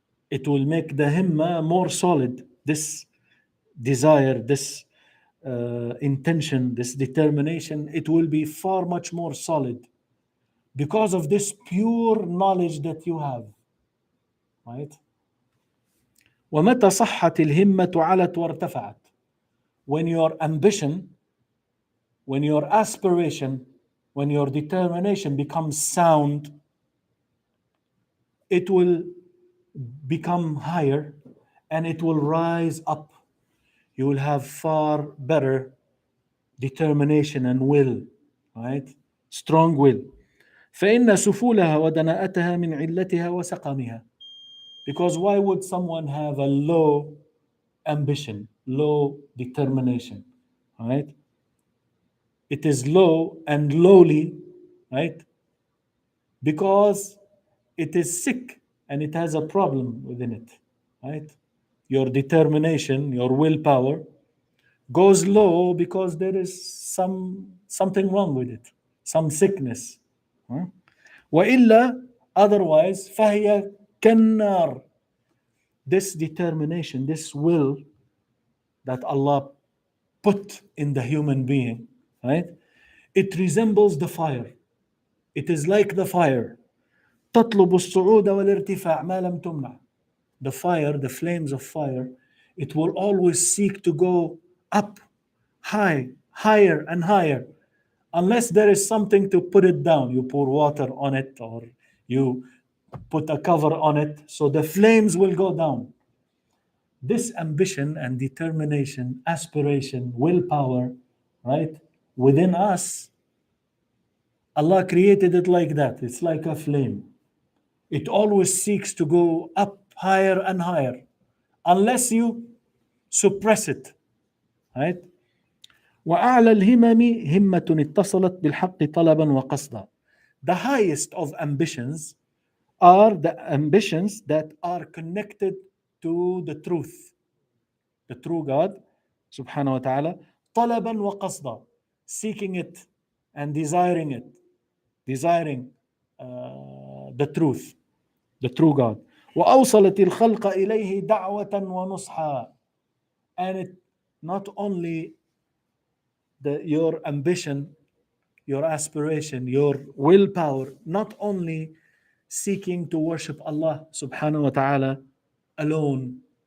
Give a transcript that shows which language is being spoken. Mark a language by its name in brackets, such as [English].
[English] It will make the himma more solid. This desire, this intention, this determination, it will be far much more solid because of this pure knowledge that you have, right? [Arabic] ومتى صحت الهمة علت وارتفعت. [English] When your ambition, when your aspiration, when your determination becomes sound, it will become higher and it will rise up. You will have far better determination and will, right? Strong will. [Arabic] فإن سفولها ودناءتها من علتها وسقمها. [English] Because why would someone have a low ambition, low determination, right? It is low and lowly, right? Because it is sick and it has a problem within it, right? Your determination, your willpower goes low because there is something wrong with it, some sickness. Huh? [Arabic] وإلا [English] otherwise [Arabic] فهي كالنار. [English] This determination, this will that Allah put in the human being, right? It resembles the fire. It is like the fire. [Arabic] تطلب الصعود والارتفاع ما لم تمنع. [English] The fire, the flames of fire, it will always seek to go up, high, higher and higher, unless there is something to put it down. You pour water on it or you put a cover on it, so the flames will go down. This ambition and determination, aspiration, willpower, right, within us, Allah created it like that. It's like a flame. It always seeks to go up higher and higher, unless you suppress it, right? [Arabic] وأعلى الهمم همة اتصلت بالحق طلبا وقصدا. [English] The highest of ambitions are the ambitions that are connected to the truth, the true God, subhanahu wa ta'ala, [Arabic] طلبا وقصدا, [English] seeking it and desiring it, desiring the truth, the true God. [Arabic] وأوصلت الخلق إليه دعوة ونصحا. [English] And it not only your ambition, your aspiration, your willpower, not only seeking to worship Allah subhanahu wa ta'ala alone.